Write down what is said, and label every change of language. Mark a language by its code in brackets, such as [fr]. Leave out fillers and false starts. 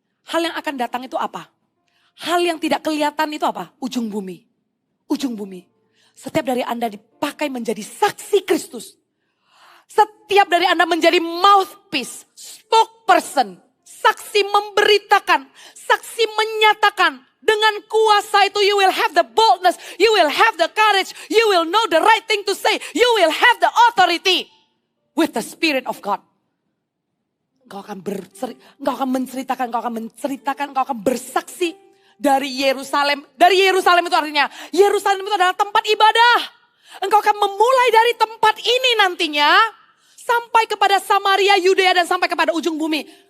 [id] Hal yang akan datang itu apa? Hal yang tidak kelihatan itu apa? Ujung bumi. Ujung bumi. Setiap dari Anda dipakai menjadi saksi Kristus. Setiap dari Anda menjadi mouthpiece, spokesperson. Saksi memberitakan, saksi menyatakan. Dengan kuasa itu [en] you will have the boldness, you will have the courage, you will know the right thing to say, you will have the authority with the Spirit of God. [id] Engkau akan menceritakan, engkau akan bersaksi dari Yerusalem. Dari Yerusalem itu artinya, Yerusalem itu adalah tempat ibadah. Engkau akan memulai dari tempat ini nantinya, sampai kepada Samaria, Yudea, dan sampai kepada ujung bumi.